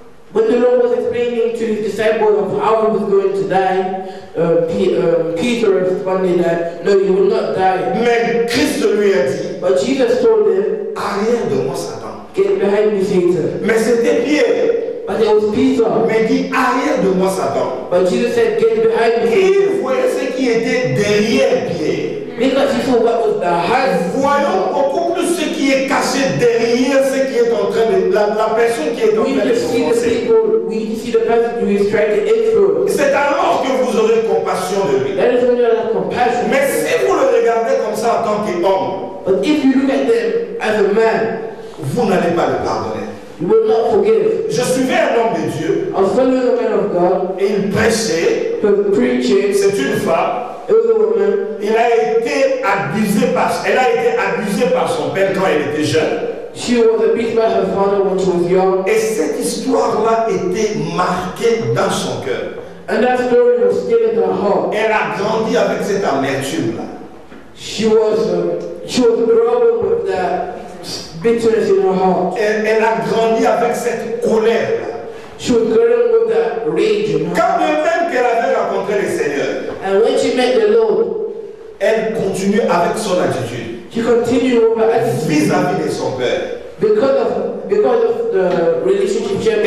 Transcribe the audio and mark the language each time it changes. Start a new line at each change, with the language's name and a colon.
English: When the Lord was explaining to his disciples of how he was going to die, Peter responded that, no, you will not die.
French: Mais Christ lui a dit,
English: But Jesus told him,
French: arrière de moi, Satan.
English: get behind me, Satan.
French: Mais c'était Pierre.
English: But it was Peter.
French: Mais il dit, arrière de moi, Satan.
English: But Jesus said, get behind me, Satan.
French: Il voyait ce qui était derrière Pierre.
English: Because he saw what was behind.
French: Voyons beaucoup plus ce qui est caché derrière ce qui est en train de... La personne qui est en
English: We
French: train
English: need
French: de
English: to see the
French: s'enfoncer.
English: people, we need to see the person who is trying to influence.
French: C'est alors que vous aurez compassion de lui.
English: That is when you have compassion.
French: Mais si vous le regardez comme ça en tant qu'homme,
English: But if you look at them as a man,
French: vous n'allez pas le pardonner.
English: You will not forgive.
French: Je suivais un homme de Dieu
English: I was following a man of God
French: et il prêchait.
English: who was preaching.
French: C'est une femme.
English: It was a woman.
French: Elle a été abusée par son père quand elle était jeune.
English: She was abused by her father when she was young.
French: Et cette histoire-là était marquée dans son cœur.
English: And that story was still in her heart.
French: Elle a grandi avec cette amertume-là.
English: She was growing with that bitterness in her heart.
French: Elle a grandi avec cette colère-là.
English: She was growing with that rage in her
French: Quand
English: heart.
French: même qu'elle avait rencontré le Seigneur,
English: And when she met the Lord,
French: elle continuait avec son attitude
English: she continued with her attitude
French: vis-à-vis de son père.
English: because of the relationship she had with